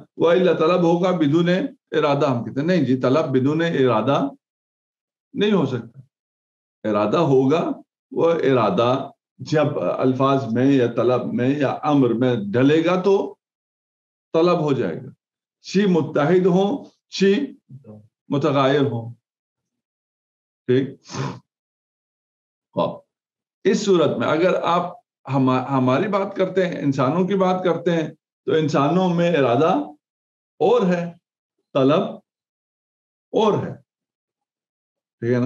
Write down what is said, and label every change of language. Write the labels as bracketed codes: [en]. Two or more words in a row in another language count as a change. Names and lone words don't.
[ur] وَإِلَّا طلب ہوگا بدون ارادہ, ہم کہتے ہیں نہیں جی طلب بدون ارادہ نہیں ہو سکتا. ارادہ ہوگا, وہ ارادہ جب الفاظ میں یا طلب میں یا امر میں ڈلے گا تو طلب ہو جائے گا, چی متحد ہوں چی متغیر ہوں, ٹھیک. اس صورت میں اگر آپ ہماری بات کرتے ہیں, انسانوں کی بات کرتے ہیں, تو انسانوں میں ارادہ اور ہے, طلب اور ہے, ٹھیک ہے نا.